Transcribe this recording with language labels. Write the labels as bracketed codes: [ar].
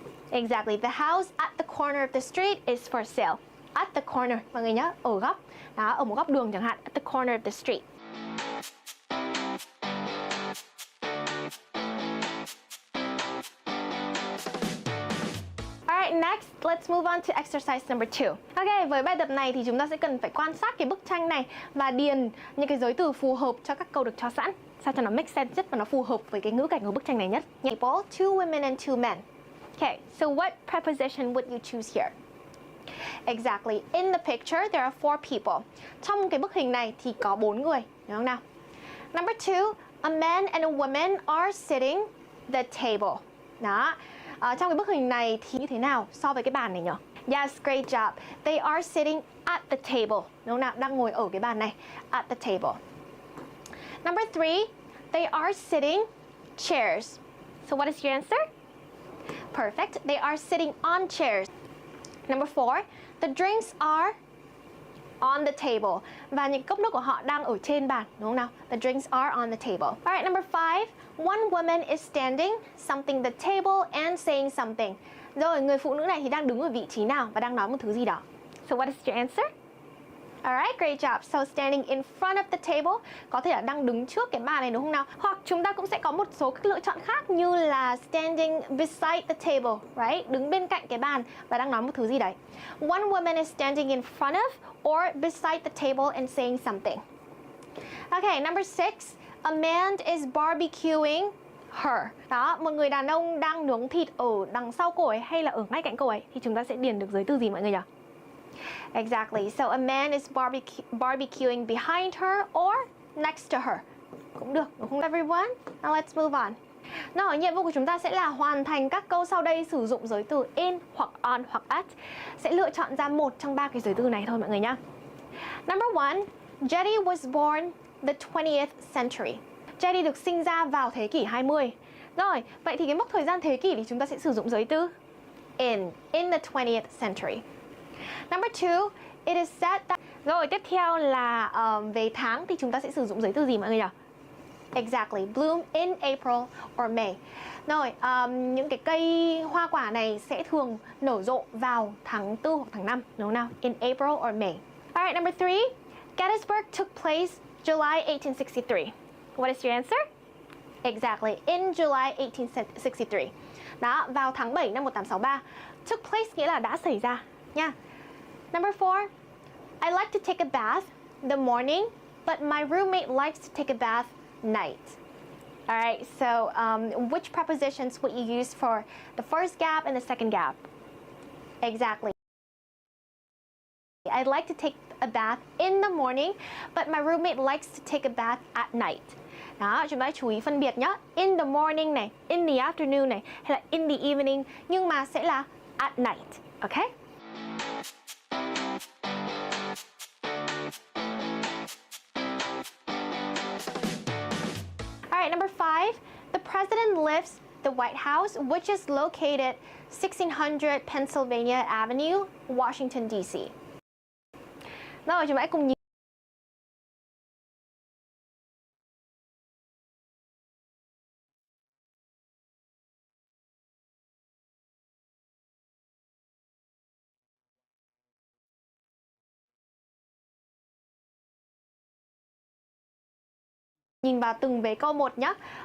[en] Exactly, the house at the corner of the street is for sale. At the corner, [vi] mọi người nhớ, ở góc. Đó, ở một góc đường chẳng hạn, [en] at the corner of the street. Alright, next, let's move on to exercise number 2. Ok, [vi] với bài tập này thì chúng ta sẽ cần phải quan sát cái bức tranh này và điền những cái giới từ phù hợp cho các câu được cho sẵn, sao cho nó make sense nhất và nó phù hợp với cái ngữ cảnh của bức tranh này nhất. [en] People, 2 women and 2 men. Okay, so what preposition would you choose here? Exactly, in the picture there are 4 people. [vi] Trong cái bức hình này thì có 4 người, đúng không nào? [en] Number 2, a man and a woman are sitting the table. [vi] Đó. Trong cái bức hình này thì như thế nào so với cái bàn này nhỉ? [en] Yes, great job. They are sitting at the table. [vi] Đúng không nào? Đang ngồi ở cái bàn này. [en] At the table. Number 3, they are sitting chairs. So what is your answer? Perfect. They are sitting on chairs. Number 4, the drinks are on the table. [vi] Và những cốc nước của họ đang ở trên bàn, đúng không nào? [en] The drinks are on the table. Alright, number 5, one woman is standing something the table and saying something. [vi] Rồi, người phụ nữ này thì đang đứng ở vị trí nào và đang nói một thứ gì đó. [en] So what is your answer? Alright, great job. So standing in front of the table, [vi] có thể là đang đứng trước cái bàn này đúng không nào? Hoặc chúng ta cũng sẽ có một số các lựa chọn khác như là [en] standing beside the table, right? [vi] Đứng bên cạnh cái bàn và đang nói một thứ gì đấy. [en] One woman is standing in front of or beside the table and saying something. Okay, number 6, a man is barbecuing her. [vi] Đó, một người đàn ông đang nướng thịt ở đằng sau cô ấy hay là ở ngay cạnh cô ấy thì chúng ta sẽ điền được giới từ gì mọi người nhỉ? [en] Exactly. So a man is barbecuing behind her or next to her. [vi] Cũng được, đúng không everyone? [en] Now let's move on. [vi] Nào, nhiệm vụ của chúng ta sẽ là hoàn thành các câu sau đây sử dụng giới từ in hoặc on hoặc at. Sẽ lựa chọn ra một trong 3 cái giới từ này thôi mọi người nhé. [en] Number 1, Jetty was born the 20th century. [vi] Jetty được sinh ra vào thế kỷ 20. Rồi, vậy thì cái mốc thời gian thế kỷ thì chúng ta sẽ sử dụng giới từ in the 20th century. [en] Number 2, it is said that... [vi] Rồi, tiếp theo là về tháng thì chúng ta sẽ sử dụng giới từ gì mọi người nhỉ? [en] Exactly, bloom in April or May. [vi] Rồi, những cái cây hoa quả này sẽ thường nở rộ vào tháng 4 hoặc tháng 5, đúng không nào? [en] In April or May. Alright, number 3, Gettysburg took place July 1863. What is your answer? Exactly, in July 1863. [vi] Đó, vào tháng 7 năm 1863. [en] Took place [vi] nghĩa là đã xảy ra nha. [en] Number 4, I like to take a bath the morning, but my roommate likes to take a bath night. Alright, so which prepositions would you use for the first gap and the second gap? Exactly. I'd like to take a bath in the morning, but my roommate likes to take a bath at night. [vi] Đó, chúng ta chú ý phân biệt nhé. [en] In the morning này, in the afternoon này, hay là in the evening, [vi] nhưng mà sẽ là [en] at night. Okay? Alright, number 5, the president lives the White House, which is located 1600 Pennsylvania Avenue, Washington, D.C. [vi] Rồi, chúng ta hãy cùng nhìn vào từng vế câu một nhé.